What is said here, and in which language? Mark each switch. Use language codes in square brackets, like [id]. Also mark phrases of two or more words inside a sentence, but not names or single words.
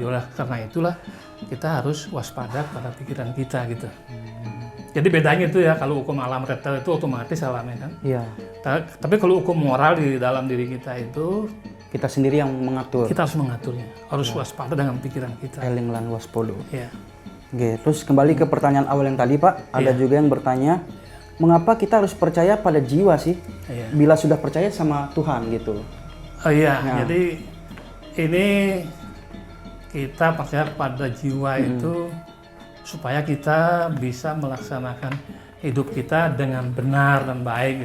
[id] Oleh karena itulah kita harus waspada pada pikiran kita gitu. Jadi bedanya itu ya, kalau hukum alam retel itu otomatis alamnya kan. Iya. Tapi kalau hukum moral di dalam diri kita itu Kita sendiri yang mengatur. kita harus mengaturnya, harus waspada dengan pikiran kita. [jv] Eling lan waspodo. [id] Ya. Oke, terus kembali ke pertanyaan awal yang tadi Pak, ada juga yang bertanya, mengapa kita harus percaya pada jiwa sih? Iya. Bila sudah percaya sama Tuhan gitu. Oh iya, jadi ini kita percaya pada jiwa itu supaya kita bisa melaksanakan hidup kita dengan benar dan baik.